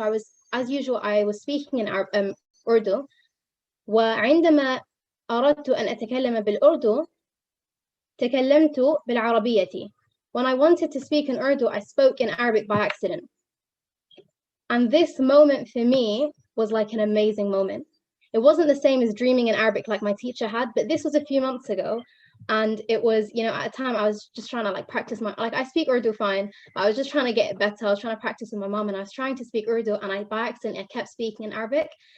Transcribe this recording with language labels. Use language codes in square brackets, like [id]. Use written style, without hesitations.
[en] So as usual, I was speaking in Urdu. [ar] وعندما أردت أن أتكلم بالأردو تكلمت بالعربية. [en] When I wanted to speak in Urdu, I spoke in Arabic by accident. And this moment for me was like an amazing moment. It wasn't the same as dreaming in Arabic like my teacher had, but this was a few months ago. And it was, you know, at a time I was just trying to like practice I speak Urdu fine, but I was just trying to get it better. I was trying to practice with my mom, and I was trying to speak Urdu, and by accident I kept speaking in Arabic.